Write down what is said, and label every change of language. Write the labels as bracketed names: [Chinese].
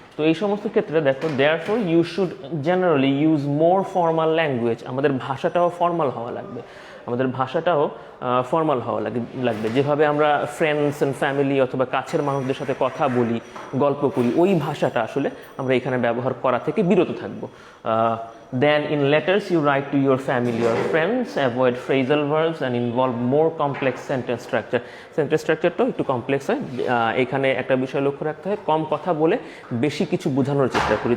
[Bangla] তো এই সমস্ত ক্ষেত্রে দেখো, [English] Therefore you should generally use more formal language. [Bangla] আমাদের ভাষাটাও ফর্মাল হওয়া লাগবে, আমাদের ভাষাটাও ফর্মাল হওয়া লাগবে। যেভাবে আমরা ফ্রেন্ডস অ্যান্ড ফ্যামিলি অথবা কাছের মানুষদের সাথে কথা বলি, গল্প করি, ওই ভাষাটা আসলে আমরা এখানে ব্যবহার করা থেকে বিরত থাকবো। [English] Then in letters you write to your family or friends, avoid phrasal verbs and involve more complex sentence structure. [Bangla] Sentence structureটাও একটু কমপ্লেক্স হয়। এখানে একটা বিষয় লক্ষ্য রাখতে হয়, কম কথা বলে বেশি কিছু বোঝানোর চেষ্টা করি।